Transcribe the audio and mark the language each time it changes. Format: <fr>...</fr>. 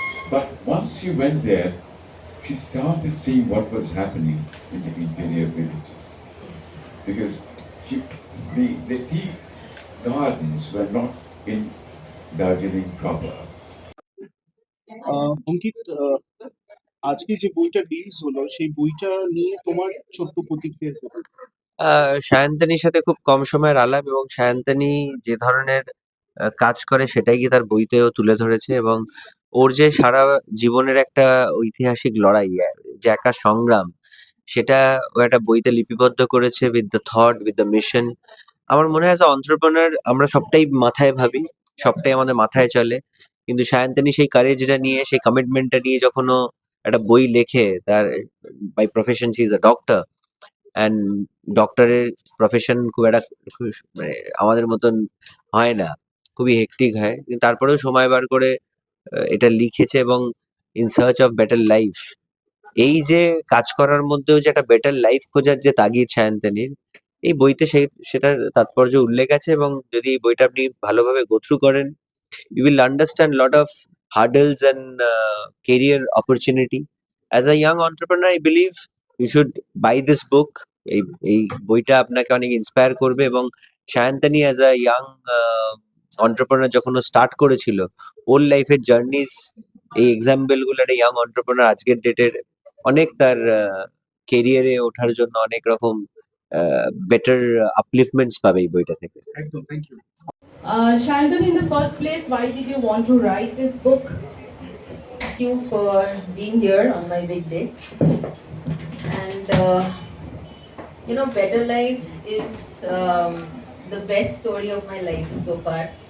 <en>But once she went there, she started seeing what was happening in the interior villages. Because the tea gardens were not in Darjeeling proper.</en> <bn>অঙ্কিত, আজকে যে বইটা release হলো সেই বইটা নিয়ে তোমার ছোট্ট প্রতিক্রিয়া কি? সায়ন্তনীর সাথে খুব কম সময়ের আলাপ এবং সায়ন্তনী যে ধরনের কাজ করে সেটাই কি তার বইতেও তুলে ধরেছে এবং ওর যে সারা জীবনের একটা ঐতিহাসিক লড়াই, যে একা সংগ্রাম, সেটা ও একটা বইতে লিপিবদ্ধ করেছে</bn> <en>With the thought, with the mission.</en> <bn>আমার মনে হয় অন্ত্রপ্রেনার আমরা সবটাই মাথায় ভাবি, সবটাই আমাদের মাথায় চলে, কিন্তু সায়ন্তনী সেই কারেজটা নিয়ে, সেই কমিটমেন্টটা নিয়ে যখন ও একটা বই লেখে, তার</bn> <en>by profession she is a doctor,</en> <bn>and ডক্টরের প্রফেশন খুব একটা মানে আমাদের মতন হয় না, খুবই হেক্টিক হয়, কিন্তু তারপরেও সময় বার করে এটা লিখেছে এবং</bn> <en>in search of better life,</en> <bn>এই যে কাজ করার মধ্যেও যে একটা বেটার লাইফ খোঁজার যে তাগিদ সায়ন্তনীর, এই বইতে সেটার তাৎপর্য উল্লেখ আছে। এবং যদি এই বইটা আপনি ভালোভাবে গো থ্রু করেন,</bn> <en>you will understand lot of hurdles and career opportunity. As a young entrepreneur, I believe you should buy this book.</en> <bn>এই বইটা আপনাকে অনেক ইন্সপায়ার করবে। এবং Sayantani</bn> <en>as a young entrepreneur</en> <bn>যখন ও স্টার্ট করেছিল, ওর লাইফের জার্নিস, এই এক্সাম্পল গুলো একটা ইয়াং অন্টারপ্রেনার আজকের ডেটের অনেক তার কেরিয়ারে ওঠার জন্য অনেক রকম বেটার আপলিফমেন্টস পাবে এই বইটা থেকে। একদম,</bn> <en>Thank you. Shantanu, in the first place, why did you want to write this book? Thank you for being here on my big day. And Better Life is the best story of my life so far.</en>